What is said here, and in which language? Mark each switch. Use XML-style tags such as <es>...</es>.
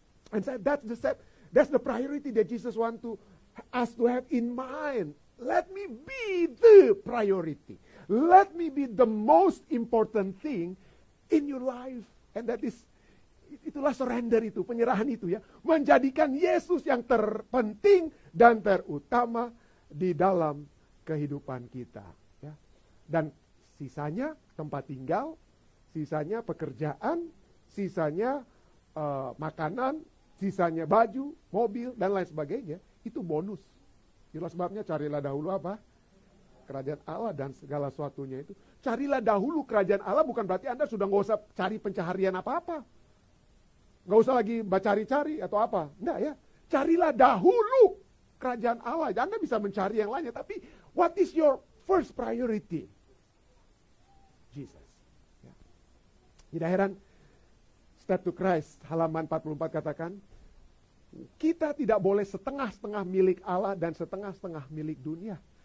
<en>And so that's the priority that Jesus wants us to have in mind. Let me be the priority. Let me be the most important thing in your life.</en> <id>And itulah surrender itu, penyerahan itu ya. Menjadikan Yesus yang terpenting dan terutama di dalam kehidupan kita. Ya. Dan sisanya tempat tinggal, sisanya pekerjaan, sisanya makanan, sisanya baju, mobil, dan lain sebagainya. Itu bonus. Itulah sebabnya carilah dahulu apa? Kerajaan Allah dan segala sesuatunya itu. Carilah dahulu kerajaan Allah bukan berarti Anda sudah nggak usah cari pencaharian apa-apa. Nggak usah lagi cari-cari atau apa. Enggak ya. Carilah dahulu kerajaan Allah. Anda bisa mencari yang lainnya.</id> <en>Tapi what is your first priority?</en> <id>Jesus. Ya. Tidak heran Step to Christ halaman 44 katakan, kita tidak boleh setengah-setengah milik Allah dan setengah-setengah milik dunia.</id>